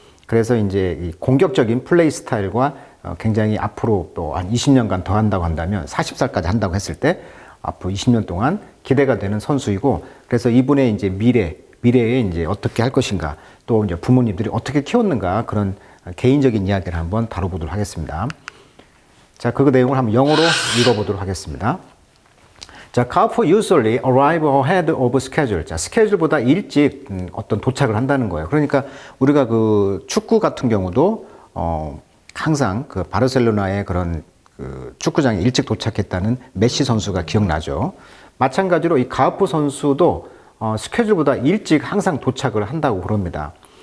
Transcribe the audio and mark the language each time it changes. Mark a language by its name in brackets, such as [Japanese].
[Korean] 그래서 이제 이 공격적인 플레이 스타일과 굉장히 앞으로 또 한 20년간 더 한다고 한다면 40살까지 한다고 했을 때 앞으로 20년 동안 기대가 되는 선수이고, 그래서 이분의 이제 미래에 이제 어떻게 할 것인가, 또 이제 부모님들이 어떻게 키웠는가, 그런 개인적인 이야기를 한번 다뤄보도록 하겠습니다. 자, 그 내용을 한번 영어로 읽어보도록 하겠습니다. [English] 자, 카우프 usually arrive ahead of schedule. [Korean] 자, 스케줄보다 일찍 어떤 도착을 한다는 거예요. 그러니까 우리가 그 축구 같은 경우도 항상 그 바르셀로나의 그런 그 축구장에 일찍 도착했다는 메시 선수가 기억나죠. 마찬가지로 이 카우프 선수도 스케줄보다 일찍 항상 도착을 한다고 그럽니다.